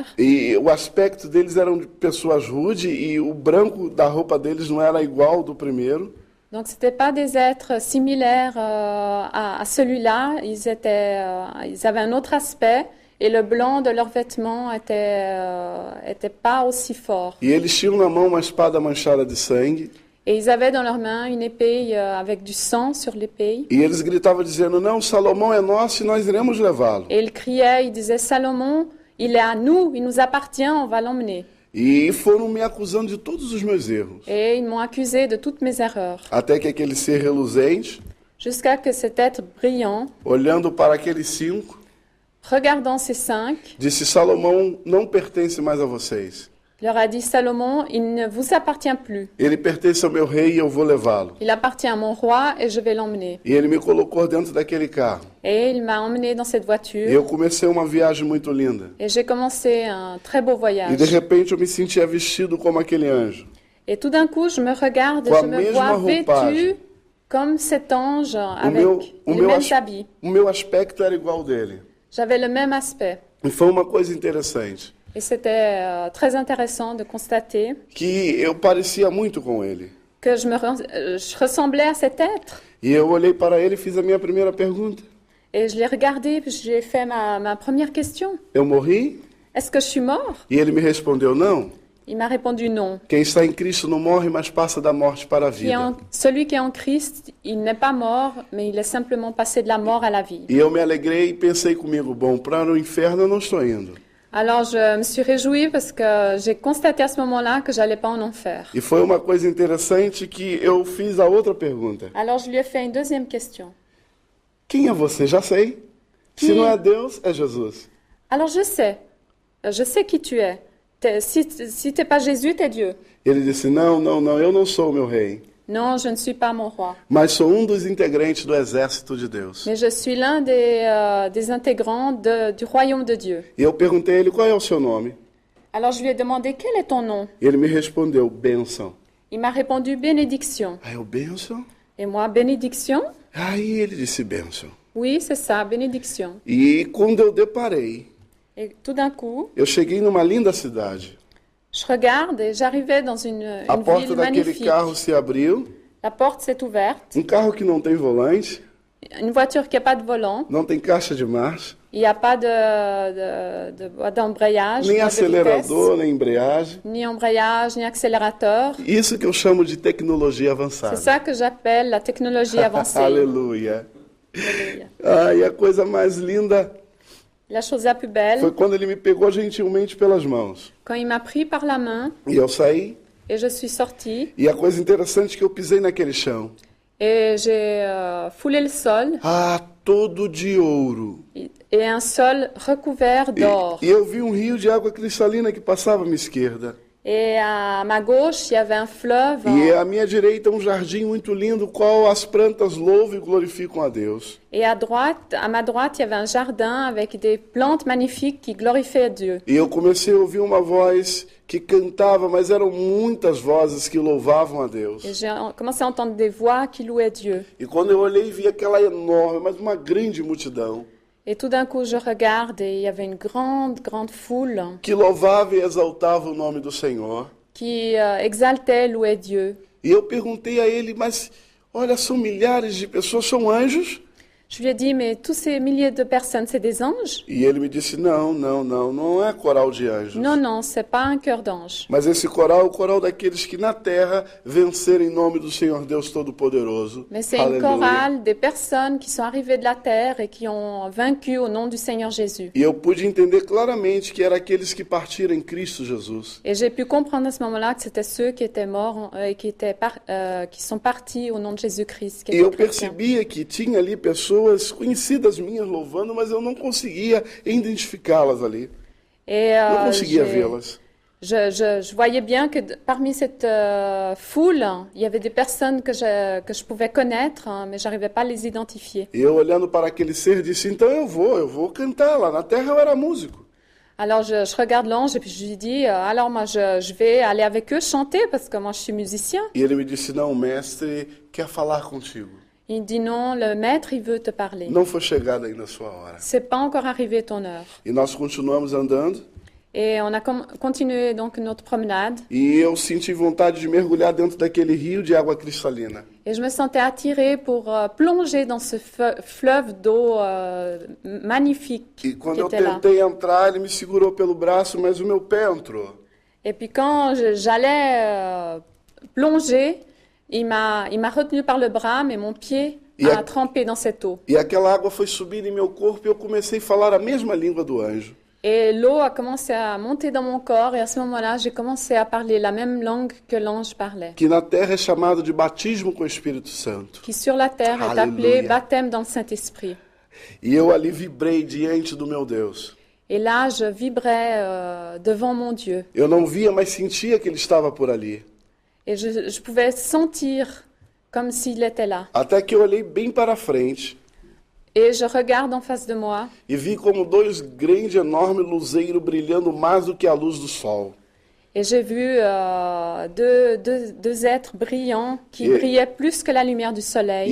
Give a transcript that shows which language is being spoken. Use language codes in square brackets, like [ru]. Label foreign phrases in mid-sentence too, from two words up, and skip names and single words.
[pt] E o aspecto deles eram de pessoas rudes e o branco da roupa deles não era igual ao do primeiro. [fr] Donc, ce n'étaient pas des êtres similaires à celui-là. Ils avaient un autre aspect et le blanc de leurs vêtements était pas aussi fort. [pt] E eles tinham na mão uma espada manchada de sangue. [fr] Et ils avaient dans leurs mains une épée avec du sang sur l'épée. [pt] E eles gritavam dizendo: não, Salomão é nosso e nós iremos levá-lo. [fr] Et ils criaient, ils disaient: Salomon, il est à nous, il nous appartient, on va l'emmener. [pt] E foram me acusando de todos os meus erros. [fr] Et ils m'ont accusé de toutes mes erreurs. [pt] Até que aquele ser reluzente, [fr] Jusqu'à que cet être brillant, [pt] olhando para aqueles 5, [fr] regardant ces 5, [pt] disse: Salomão não pertence mais a vocês. [fr] leur a dit: Salomon, il ne vous appartient plus. [pt] Ele pertence ao meu rei e eu vou levá-lo. [fr] Il appartient à mon roi et je vais l'emmener. [pt] E ele me colocou dentro daquele carro. [fr] Et il m'a emmené dans cette [pt] E [fr] voiture. [pt] eu comecei uma viagem muito linda. [fr] Et j'ai commencé un très beau [pt] E [fr] voyage. [pt] de repente eu me sentia vestido como aquele anjo. [fr] Et tout d'un coup, je me regarde et [pt] Com a [fr] je me [pt] mesma [fr] vois [pt] roupagem. [fr] vêtue comme cet ange avec [pt] o [fr] les [pt] meu, [fr] mêmes [pt] as- [fr] habits. [pt] o meu aspecto era igual ao dele. [fr] J'avais le même aspect. [pt] E foi uma coisa interessante, [fr] Et c'était très intéressant de constater [pt] que eu parecia muito com ele. [fr] que je ressemblais à cet être. [pt] E eu olhei para ele e fiz a minha primeira pergunta. [fr] Et je l'ai regardé, puis j'ai fait ma première question. [pt] Eu morri? [fr] Est-ce que je suis mort? [pt] E ele me respondeu: não. [fr] Il m'a répondu non. [pt] Quem está em Cristo não morre, mas passa da morte para a vida. [fr] Celui qui est en Christ, il n'est pas mort, mais il est simplement passé de la mort à la vie. [pt] E eu me alegrei e pensei comigo: bom, para o inferno eu não estou indo. [fr] Alors je me suis réjouie parce que j'ai constaté à ce moment-là que j'allais pas en enfer. [pt] E foi uma coisa interessante que eu fiz a outra pergunta. [fr] Alors je lui ai fait une deuxième question. [pt] Quem é você? Já sei. Se [fr] Que- [pt] não é Deus, é Jesus. [fr] Alors je sais qui tu es. Si t'es pas Jésus, t'es Dieu. [pt] Ele disse: não, não, não, eu não sou o meu rei, [fr] Non, je ne suis pas mon roi, [pt] mas sou um dos integrantes do exército de Deus. [fr] mais je suis l'un des intégrants du royaume de Dieu. [pt] E eu perguntei a ele: qual é o seu nome? [fr] Alors je lui ai demandé quel est ton nom. [pt] E ele me respondeu: bênção. [fr] Il m'a répondu bénédiction. [pt] Aí eu: bênção? [fr] Et moi, bénédiction? [pt] Aí ele disse: bênção. [fr] Oui, c'est ça, bénédiction. [pt] E quando eu deparei, [fr] Et tout d'un coup, [pt] eu cheguei numa linda cidade. [fr] je regarde et j'arrivais dans une [pt] A porta [fr] ville [pt] daquele [fr] magnifique. [pt] carro se abriu. [fr] La porte s'est ouverte. [pt] Carro que não tem volante, [fr] Une voiture qui n'a pas de volant. [pt] não tem caixa de marcha, [fr] Il n'y a pas d'embrayage, [pt] nem [fr] de [pt] acelerador, nem embreagem. [fr] vitesse, ni embrayage, ni accélérateur. [pt] Isso que eu chamo de tecnologia avançada. [fr] C'est ça que j'appelle la technologie avancée. [pt] Aleluia. [fr] Alléluia. [pt] E a coisa mais linda [fr] La chose la plus belle, [pt] foi quando ele me pegou gentilmente pelas mãos. [fr] quand il m'a pris par la main [pt] E eu saí. [fr] et je suis sortie [pt] E a coisa interessante é que eu pisei naquele chão. [fr] et j'ai foulé le sol [pt] Todo de ouro. [fr] et un sol recouvert d'or. [pt] E eu vi um rio de água cristalina que passava à minha esquerda. [fr] Et à ma gauche, il y avait un fleuve. [pt] E à minha direita um jardim muito lindo, qual as plantas louvam e glorificam a Deus. [fr] Et à ma droite, il y avait un jardin avec des plantes magnifiques qui glorifiaient Dieu. [pt] E eu comecei a ouvir uma voz que cantava, mas eram muitas vozes que louvavam a Deus. [fr] Et j'ai commencé à entendre des voix qui louaient Dieu. [pt] E quando eu olhei, vi aquela enorme, mas uma grande multidão [fr] Et tout d'un coup, je regarde et il y avait une grande, grande foule [pt] que louvava e exaltava o nome do Senhor. [fr] qui exaltait, louait Dieu. [pt] E eu perguntei a ele: mas olha, são milhares de pessoas, são anjos? [fr] Je lui ai dit, mais tous ces milliers de personnes, c'est des anges? [pt] E ele me disse: não, não, não, não é coral de anjos. [fr] Non, non, c'est pas un chœur d'ange. [pt] Mas esse coral é o coral daqueles que na terra venceram em nome do Senhor Deus Todo-Poderoso. [fr] Mais c'est une chorale des personnes qui sont arrivées de la terre et qui ont vaincu au nom du Seigneur Jésus. [pt] E eu pude entender claramente que era aqueles que partiram em Cristo Jesus. [fr] Et j'ai pu comprendre à ce moment-là que c'était ceux qui étaient morts et qui sont partis au nom de Jésus-Christ. qui [pt] E [fr] étaient [pt] eu [fr] chrétiens. [pt] percebia que tinha ali pessoas pessoas conhecidas minhas louvando, mas eu não conseguia identificá-las ali. [fr] Et [pt] Não conseguia vê-las. [fr] je voyais bien que parmi cette foule, il y avait des personnes que je pouvais connaître, hein, mais j'arrivais pas à les identifier. [pt] E eu olhando para aquele ser disse, então eu vou cantar. Lá na terra eu era músico. [fr] Alors je regarde l'ange et puis je lui dis, alors moi je vais aller avec eux chanter parce que moi je suis musicien. [pt] E ele me disse, não, o mestre quer falar contigo. [fr] Il dit non, le maître il veut te parler. [pt] Não foi chegada ainda a sua hora. [fr] C'est pas encore arrivé ton heure. [pt] E nós continuamos andando. [fr] Et on a continué donc notre promenade. [pt] E eu senti vontade de mergulhar dentro daquele rio de água cristalina. [fr] Et je me sentais attirée pour plonger dans ce fleuve d'eau magnifique [pt] E [fr] qui [pt] quando eu [fr] était là. [pt] tentei entrar, ele me segurou pelo braço, mas o meu pé entrou. [fr] Et puis quand j'allais plonger, il m'a retenu par le bras, mais mon pied a trempé dans cette eau. [pt] E aquela água foi subindo em meu corpo e eu comecei a falar a mesma língua do anjo. [fr] Et l'eau a commencé à monter dans mon corps et à ce moment-là, j'ai commencé à parler la même langue que l'ange parlait, [pt] Que na terra é chamado de batismo com o Espírito Santo. [fr] qui sur la terre est appelé Alléluia. baptême dans le Saint-Esprit. [pt] E eu ali vibrei diante do meu Deus. [fr] Et là, je vibrais devant mon Dieu. [pt] Eu não via, mas sentia que ele estava por ali. [fr] Et je pouvais sentir comme s'il était là. [pt] Até que eu olhei bem para frente [fr] Et je regarde en face de moi [pt] e vi como dois grandes, enormes luzeiros brilhando mais do que a luz do sol. [fr] et j'ai vu deux êtres brillants qui Et- brillaient plus que la lumière du [pt] E [fr] soleil.